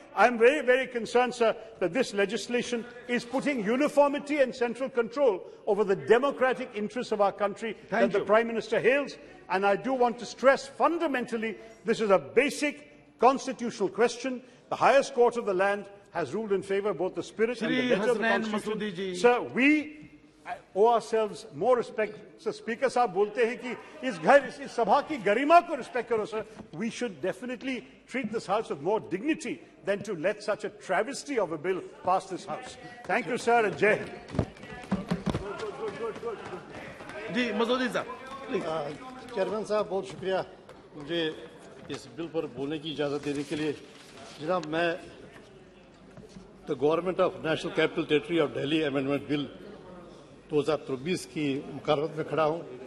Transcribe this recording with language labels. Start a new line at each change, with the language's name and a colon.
English: I'm very, very concerned, sir, that this legislation is putting uniformity and central control over the democratic interests of our country that the Prime Minister hails. And I do want to stress, fundamentally, this is a basic constitutional question. The highest court of the land has ruled in favour of both the spirit and the letter of the Constitution. Sir, we owe ourselves more respect.
Hindi: So Speaker साहब बोलते हैं कि इस सभा की गरिमा को respect करो, sir.
English: We should definitely treat this House with more dignity than to let such a travesty of a bill pass this House. Thank you, sir, and Jai Hind.
Hindi: जी मसूदी साहब प्लीज। चेयरमैन साहब बहुत शुक्रिया मुझे इस bill पर बोलने की इजाज़त देने के लिए। जनाब मैं the government of national capital territory of Delhi amendment bill 2023 की मुखारबत में खड़ा हूँ।